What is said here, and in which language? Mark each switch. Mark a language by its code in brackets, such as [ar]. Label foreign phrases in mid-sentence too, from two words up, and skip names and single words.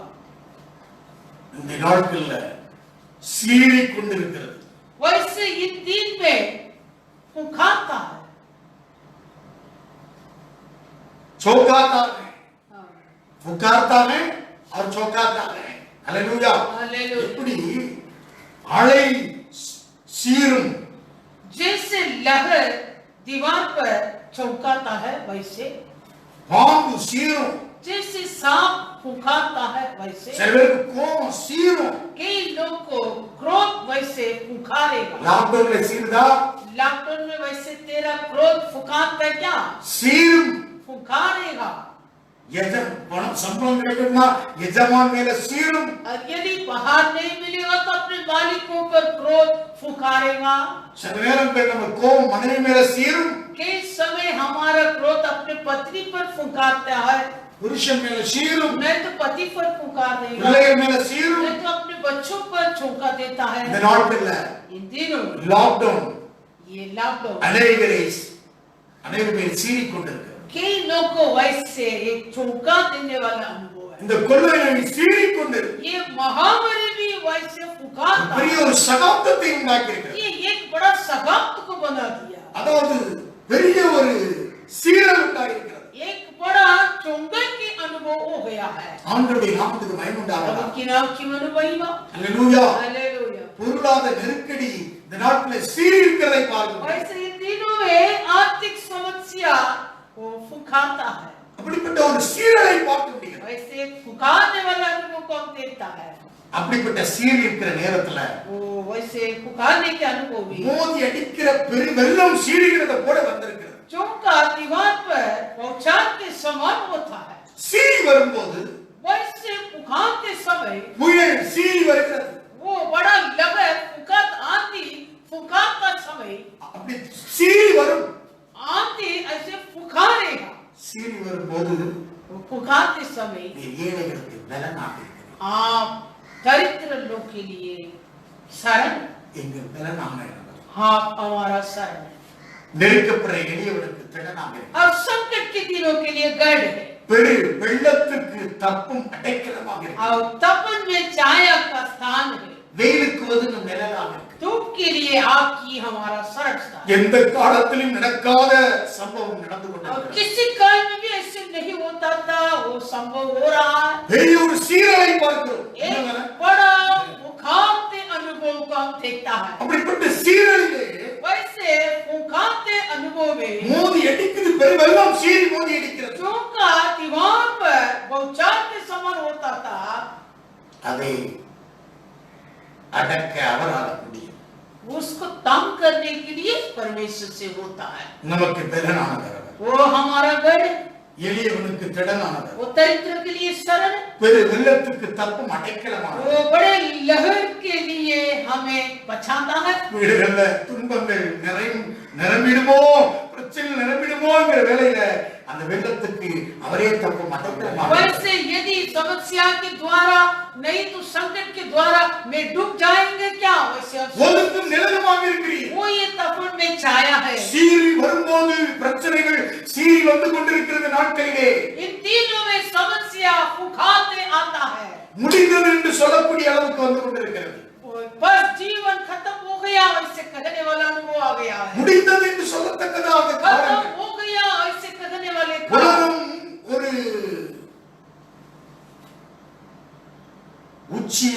[ta] இந்த நாட்கள்ல சீறி கொண்டிருக்கிறது. [hi] वैसे इन दिन में फुंकारता है, चौंकाता है, पुकारता है और चौंकाता है. हालेलुया. हालेलुया। [ta] எப்படி அலை சீரும் [hi] जैसे लहर दीवार पर चौंकाता है, वैसे [ta] பாம்பு சீரும். [hi] जैसे सांप फुंकारता है, वैसे [ta] சில பேருக்கு கோபம் சீரும். [hi] कई लोग को क्रोध वैसे फुंकारेगा। [ta] லாக்டவுன்ல சீருதா? [hi] लॉकडाउन में वैसे तेरा क्रोध फुंकारता है क्या? [ta] சீரும். [hi] फुंकारेगा। [ta] பணம் சம்பளம் கிடைக்குமா எஜமான் மேல சீரும். [hi] और यदि बाहर नहीं मिलेगा तो अपने मालिकों पर क्रोध फुंकारेगा। [ta] சில நேரம் பேர் நம்ம கோபம் மனைவி மேல சீரும். [hi] कई समय हमारा क्रोध अपने पत्नी पर फुंकारता है, [ta] புருஷன் மேல சீரும். [hi] नहीं तो पति पर फुंकार देगा, [ta] பிள்ளைகள் மேல சீரும். [hi] नहीं तो अपने बच्चों पर चौंका देता है। [ta] இந்த நாட்கள்ல [hi] इन दिनों [ta] லாக்டவுன் [hi] ये लॉकडाउन [ta] அநேக பேர் சீறி கொண்டிருக்கிறது. [hi] कई लोगों को वैसे एक चौंका देने वाला अनुभव है। [ta] இந்த கொள்ளை நோய் சீறி கொண்டிருக்கிறது. [hi] ये महामारी भी वैसे फुंकारता [ta] பெரிய [hi] है। [ta] ஒரு சகாப்தத்தை உண்டாக்கி இருக்கிறது. [hi] ये एक बड़ा सगाप्त को बना दिया, [ta] அதாவது பெரிய ஒரு சீரல் உண்டாகி இருக்கிறது. [hi] एक बड़ा चौंका के अनुभव हो गया है। [ta] ஆண்டவருடைய நாமத்துக்கு மகிமை உண்டாகட்டும். [hi] प्रभु की नाम की महिमा। [ta] அல்லேலூயா. [hi] हालेलुया। [ta] பொருளாதார நெருக்கடி இந்த நாட்டில் சீறி இருக்கிறதை பார்க்கிறோம். [hi] वैसे इन दिनों में आर्थिक समस्या वो फुंकारता है, [ta] அப்படிப்பட்ட ஒரு சீரலை பார்க்க முடியும். [hi] वैसे फुंकारने वाला अनुभव को हम देखता है। [ta] அப்படிப்பட்ட சீறி இருக்கிற நேரத்துல [hi] वो वैसे फुंकारने के अनुभव भी [ta] மோதி அடிக்கிற பெரு வெள்ளம் சீறிகிறத போல வந்திருக்கிறது. [hi] चौंका दीवार पर बौछार के समान होता है, [ta] சீறி வரும்போது [hi] वैसे फुंकारते समय [ta] புயல் சீறி வருகிறது. [hi] वो बड़ा लहर फुंकार आंधी फुंकारता समय [ta] அப்படி சீறி வரும். [hi] आंधी ऐसे फुंकारेगा। [ta] சீறி வரும்போது [hi] वो फुंकारते समय [ta] ஏழைகளுக்கு பலனாக இருக்கிறது. [hi] आप दरिद्र लोग के लिए शरण, [ta] எங்கள் பலனாக இருக்கிறது. [hi] आप हमारा शरण है, [ta] நெருக்கப்படுற எளியவனுக்கு திடனாக இருக்கிறது. [hi] और संकट के दिनों के लिए गढ़ है, [ta] பெரு வெள்ளத்துக்கு தப்பும் அடைக்கலமாக இருக்கிறது. [hi] और तपन में छाया का स्थान है, [ta] வெயிலுக்கு ஒதுங்கும் நிழலாக இருக்கிறது. [hi] धूप के लिए आपकी हमारा शरण स्थान। [ta] எந்த காலத்திலும் நடக்காத சம்பவம் நடந்து [hi] और [ta] கொண்டிருக்கிறது. [hi] किसी काल में भी ऐसे नहीं होता था, वो संभव हो रहा है। [ta] பெரிய ஒரு சீரலை பார்க்கிறோம். [hi] एक बड़ा फुंकारते अनुभव को हम देखता है। [ta] அப்படிப்பட்ட சீரலிலே [hi] वैसे फुंकारते अनुभव में [ta] மோதி அடிக்குது. பெருவெல்லாம் சீறி மோதி அடிக்கிறது. [hi] चौंका दीवार पर बौछार के समान होता था, [ta] அதை அடக்க அவரால் முடியும். [hi] उसको तंग करने के लिए परमेश्वर से होता है। [ta] நமக்கு திடனானவர் அவர். [hi] वो हमारा गढ़, [ta] எளியவனுக்கு திடனானவர். [hi] वो दरिद्र के लिए शरण, [ta] பெரு வெள்ளத்துக்கு தப்பும் அடைக்கலமானவர். [hi] वो बड़े लहर के लिए हमें बचाता है। [ta] வீடுகள்ல துன்பங்கள் நிரம்பிடுமோ, பிரச்சனை நிரம்பிடுமோங்கிற வேளையில அந்த வெள்ளத்துக்கு அவரே தப்பும் அடைக்கலமானவர். [hi] वैसे यदि समस्या के द्वारा नहीं तो संकट के द्वारा में डूब जाएंगे क्या, वैसे [ta] ஒதுக்கும் நிழலுமாக இருக்கிறீர். [hi] वो ये तपन में छाया है। [ta] சீறி வரும்போது பிரச்சனைகள் சீறி வந்து கொண்டிருக்கிறது நாட்களிலே. [hi] इन तीनों में समस्या फुंकारते आता है, [ta] முடிந்தது என்று சொல்லக்கூடிய அளவுக்கு வந்து கொண்டிருக்கிறது. [hi] बस जीवन खत्म हो गया ऐसे कहने वाला अनुभव आ गया है। [ta] முடிந்தது என்று சொல்லத்தக்கதாக [hi] खत्म हो गया ऐसे कहने वाले [ta] உலகம் ஒரு உச்சியிலே நின்று கொண்டிருக்கிறது.